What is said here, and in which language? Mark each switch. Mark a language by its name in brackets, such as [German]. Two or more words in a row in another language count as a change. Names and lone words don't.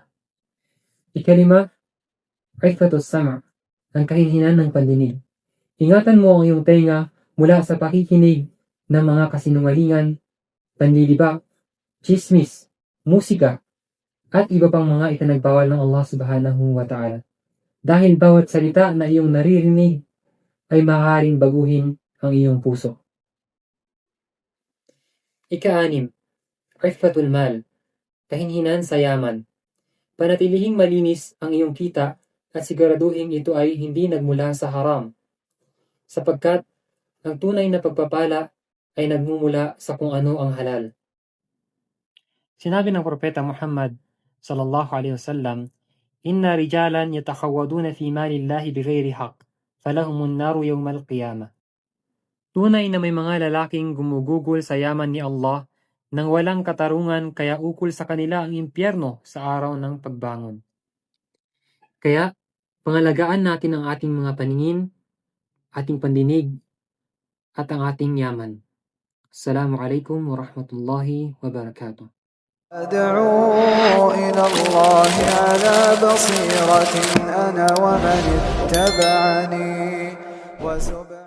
[Filipino] Ikalima, [Arabic] عفة السمع, [Filipino] ang kahinhinan ng pandinig. Ingatan mo ang iyong tenga mula sa pakikinig ng mga kasinungalingan, panlilibak, chismis, musika, at iba pang mga itinagbawal ng Allah [Arabic] سبحانه وتعالى. [Filipino] Dahil bawat salita na iyong naririnig ay maaaring baguhin ang iyong puso. Ika-anim, [Arabic] عفة المال, [Filipino] kahinhinan sa yaman. Panatilihing malinis ang iyong kita at siguraduhin ito ay hindi nagmula sa haram, sapagkat ang tunay na pagpapala ay nagmumula sa kung ano ang halal. Sinabi ng Propeta Muhammad [Arabic] صلى الله عليه وسلم إن رجالا يتخوضون في مال الله بغير حق فلهم النار يوم القيامة." [Filipino] Tunay na may mga lalaking gumugugol sa yaman ni Allah nang walang katarungan kaya ukol sa kanila ang impyerno sa araw ng pagbangon. Kaya, pangalagaan natin ang ating mga paningin, ating pandinig, at ang ating yaman. [Arabic] السلام عليكم ورحمة الله وبركاته. أدعو إلى الله على بصيرة أنا ومن اتبعني